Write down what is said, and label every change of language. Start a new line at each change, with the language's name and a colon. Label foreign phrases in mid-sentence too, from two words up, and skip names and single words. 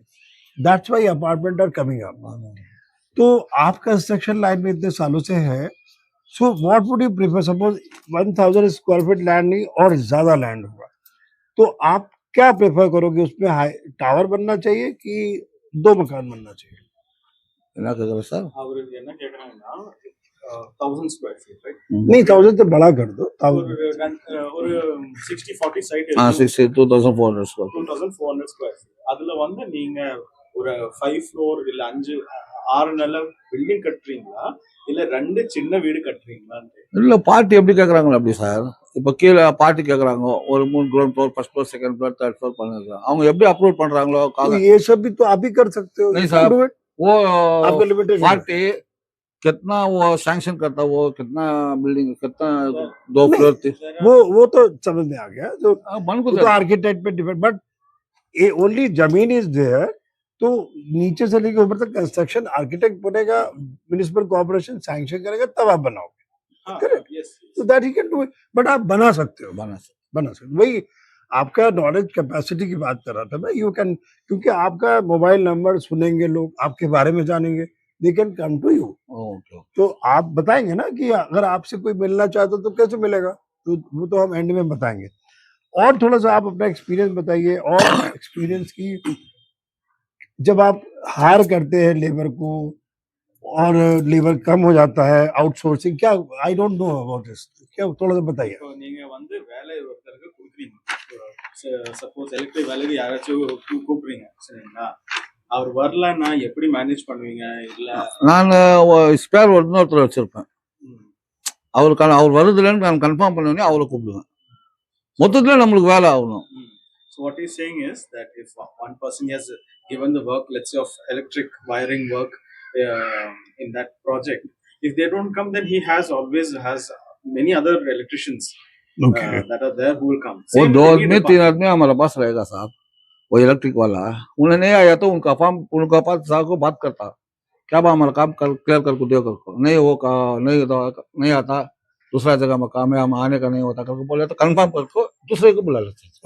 English: That's why apartment are coming up.
Hindi: तो आप
English: construction line
Hindi: में इतने सालों से है,
English: so what would you prefer? suppose 1000 square feet land
Hindi: नहीं और ज्यादा लैंड होगा, तो आप क्या प्रेफर करोगे? उसमें
English: high tower
Hindi: बनना चाहिए कि 2 मकान बनना चाहिए?
Tamil: என்ன கேட்குறேன் சார் அவரு என்ன கேக்குறாங்கன்னா
English: 1000 square feet right
Hindi: नहीं 1000 तो बड़ा कर दो।
Tamil: ஒரு 60-40 சைட் 2400 ஸ்கொயர்
English: 2400 square feet.
Tamil: அதுல வந்து நீங்க ஒரு 5 ஃப்ளோர் இல்ல 6 நில பில்டிங் கட்டுறீங்களா இல்ல 2 சின்ன வீடு கட்டுறீங்களான்னு? இல்ல பார்ட்டி எப்படி கேட்குறாங்களா அப்படி சார் இப்போ கீழே பார்ட்டி கேட்குறாங்க ஒரு 3
English: ground floor first floor second floor third floor
Tamil: பண்ணுறாங்க அவங்க எப்படி அப்ரூவ் பண்றாங்களோ
Hindi: तो ये सब भी तो आप ही कर सकते हो। नहीं साहब,
English: Do it.
Hindi: वो आपका लिमिटेशन पार्टी कितना वो सैंक्शन करता वो कितना बिल्डिंग कितना 2 फ्लोर थी वो तो समझ में आ गया। तो बन वो को
English: तो architect पे depend, but ये only जमीन is there।
Hindi: तो नीचे से लेके ऊपर तक
English: construction architect
Hindi: बनेगा,
English: municipal corporation
Hindi: सैंक्शन करेगा, तब आप बनाओगे।
English: Correct. Yes. So that he can do it, but
Hindi: आप बना सकते हो। बना बना सकते वही आपका
English: knowledge capacity
Hindi: की बात कर रहा था मैं।
English: you can,
Hindi: क्योंकि आपका
English: mobile number
Hindi: सुनेंगे लोग, आपके बारे में जानेंगे,
English: they can come to you. ओके
Hindi: तो आप बताएंगे ना कि अगर आपसे कोई मिलना चाहता तो कैसे मिलेगा, तो वो तो हम एंड में बताएंगे। और थोड़ा सा आप अपना एक्सपीरियंस बताइए, और एक्सपीरियंस की जब आप हायर करते हैं लेबर को और लेबर कम हो जाता है, आउटसोर्सिंग क्या,
English: I don't know about this,
Hindi: क्या थोड़ा सा बताइए।
Tamil: இப்போ நீங்க வந்து வேலை ஒருத்தருக்கு கொடுக்குறீங்க,
English: suppose electric
Tamil: வேலைக்கு யாராச்சும் கூப்பிடுறீங்க சரிங்களா, அவர் வரலன்னா எப்படி மேனேஜ் பண்ணுவீங்க? இல்ல நான் ஸ்பேர் இன்னொருத்தர் வச்சிருப்பேன் அவருக்கான அவர் வருதுலன்னு நான் கன்ஃபார்ம் பண்ணி அவரை கூப்பிடுவேன் மொத்தத்தில் நம்மளுக்கு வேலை ஆகணும்.
English: So what he's saying is that if one person has given the work, let's say of electric wiring work in that project, if they don't come, then he always has many other electricians Okay. that are there who will come.
Hindi: वो
English: Same
Hindi: दो
English: with any
Hindi: आदमी तीन
English: department.
Hindi: आदमी हमारे पास रहेगा साहब, वो इलेक्ट्रिक वाला। उन्हें नहीं आया तो उनका पास साहब को बात करता, क्या बा हमारा काम क्लियर करके दो करको, नहीं वो नहीं आता, दूसरा जगह में काम है, हम आने का नहीं होता करके बोले तो कंफर्म करको दूसरे को बुला लेते।